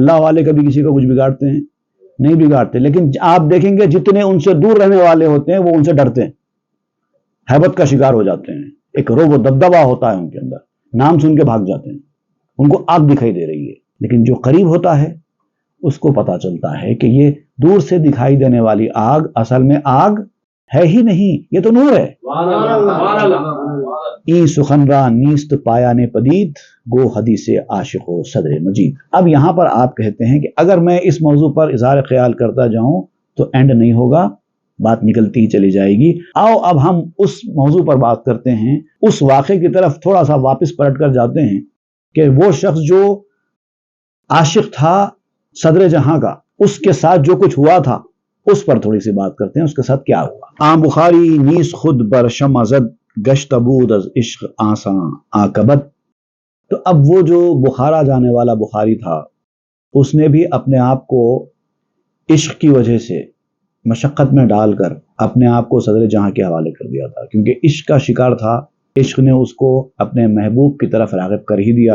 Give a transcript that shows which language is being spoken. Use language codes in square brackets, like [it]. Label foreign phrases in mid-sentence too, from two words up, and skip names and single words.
[ur] اللہ والے کبھی کسی کا کچھ بگاڑتے ہیں؟ نہیں بگاڑتے، لیکن آپ دیکھیں گے جتنے ان سے دور رہنے والے ہوتے ہیں وہ ان سے ڈرتے ہیں، ہیبت کا شکار ہو جاتے ہیں، ایک روب و دبدبا ہوتا ہے ان کے اندر، نام سن کے بھاگ جاتے ہیں، ان کو آگ دکھائی دے رہی ہے۔ لیکن جو قریب ہوتا ہے اس کو پتا چلتا ہے کہ یہ دور سے دکھائی دینے والی آگ اصل میں آگ ہے ہی نہیں، یہ تو نور ہے۔ [fa] ای سخن را نیست پایان پدید، گو حدیث عاشق و صدر مجید۔ [ur] اب یہاں پر آپ کہتے ہیں کہ اگر میں اس موضوع پر اظہار خیال کرتا جاؤں تو اینڈ نہیں ہوگا، بات نکلتی ہی چلی جائے گی۔ آؤ اب ہم اس موضوع پر بات کرتے ہیں، اس واقعے کی طرف تھوڑا سا واپس پلٹ کر جاتے ہیں کہ وہ شخص جو عاشق تھا صدر جہاں کا، اس کے ساتھ جو کچھ ہوا تھا اس پر تھوڑی سی بات کرتے ہیں، اس کے ساتھ کیا ہوا۔ [fa] آن بخاری نیز خود بر شمع زد، گشت بود از عشق آساں عاقبت۔ [ur] تو اب وہ جو بخارا جانے والا بخاری تھا اس نے بھی اپنے آپ کو عشق کی وجہ سے مشقت میں ڈال کر اپنے آپ کو صدر جہاں کے حوالے کر دیا تھا، کیونکہ عشق کا شکار تھا، عشق نے اس کو اپنے محبوب کی طرف راغب کر ہی دیا۔